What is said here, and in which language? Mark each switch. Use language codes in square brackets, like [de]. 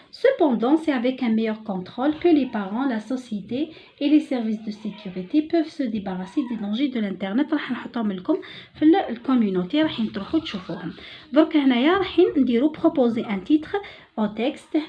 [fr] Cependant, c'est avec un meilleur contrôle que les parents, la société et les services de sécurité peuvent se débarrasser des dangers de l'internet. [ar] راح نحطهم لكم في الكوميونيتي، راح تروحوا تشوفوهم. درك هنايا راح نديرو [fr] proposer un titre au texte.